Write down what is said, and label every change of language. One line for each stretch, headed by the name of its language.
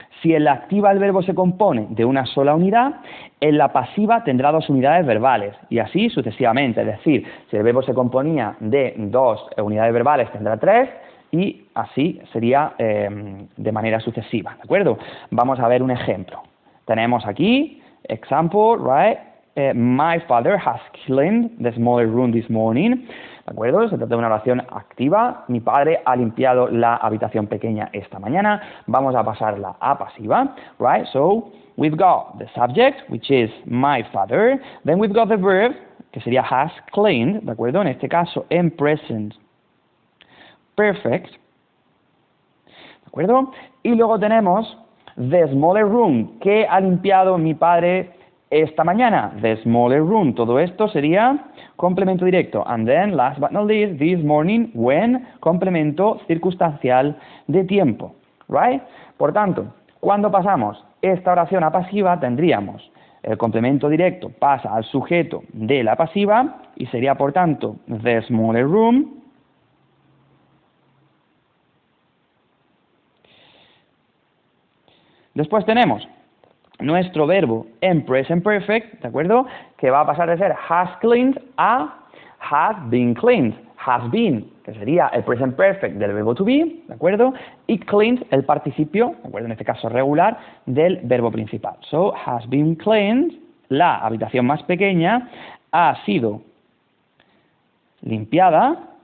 Spanish: Si en la activa el verbo se compone de una sola unidad, en la pasiva tendrá 2 unidades verbales y así sucesivamente. Es decir, si el verbo se componía de 2 unidades verbales, tendrá 3 y así sería de manera sucesiva, ¿de acuerdo? Vamos a ver un ejemplo. Tenemos aquí, example,
English: right? My father has cleaned the smaller room this morning.
Spanish: ¿De acuerdo? Se trata de una oración activa. Mi padre ha limpiado la habitación pequeña esta mañana. Vamos a pasarla a pasiva,
English: right? So, we've got the subject, which is my father. Then we've got the verb,
Spanish: que sería
English: has cleaned,
Spanish: ¿de acuerdo? En este caso, en present perfect, ¿de acuerdo? Y luego tenemos
English: the smaller room,
Spanish: que ha limpiado mi padre esta mañana. The smaller room, todo esto sería complemento directo.
English: And then, last but not least, this morning, when,
Spanish: complemento circunstancial de tiempo,
English: right?
Spanish: Por tanto, cuando pasamos esta oración a pasiva, tendríamos el complemento directo pasa al sujeto de la pasiva y sería, por tanto, the smaller room. Después tenemos nuestro verbo en present perfect, ¿de acuerdo? Que va a pasar de ser has cleaned a has been cleaned. Has been, que sería el present perfect del verbo to be, ¿de acuerdo? Y cleaned, el participio, ¿de acuerdo? En este caso regular, del verbo principal.
English: So, has been cleaned,
Spanish: la habitación más pequeña ha sido limpiada.